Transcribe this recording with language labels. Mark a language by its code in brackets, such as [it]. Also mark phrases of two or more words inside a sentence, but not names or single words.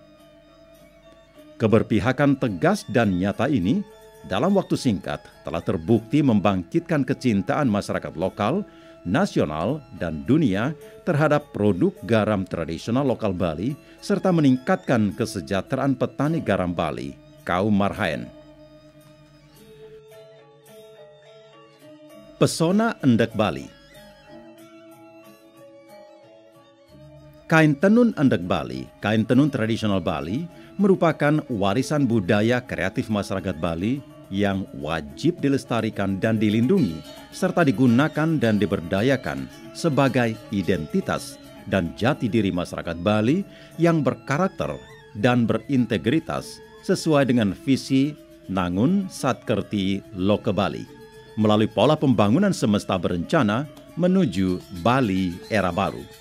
[id] Keberpihakan tegas dan nyata ini dalam waktu singkat telah terbukti membangkitkan kecintaan masyarakat lokal, nasional, dan dunia terhadap produk garam tradisional lokal Bali serta meningkatkan kesejahteraan petani garam Bali, kaum Marhaen. Pesona Endek Bali. Kain tenun endek Bali, kain tenun tradisional Bali, merupakan warisan budaya kreatif masyarakat Bali yang wajib dilestarikan dan dilindungi, serta digunakan dan diberdayakan sebagai identitas dan jati diri masyarakat Bali yang berkarakter dan berintegritas sesuai dengan visi Nangun Satkerti Loke Bali, melalui pola pembangunan semesta berencana menuju Bali era baru.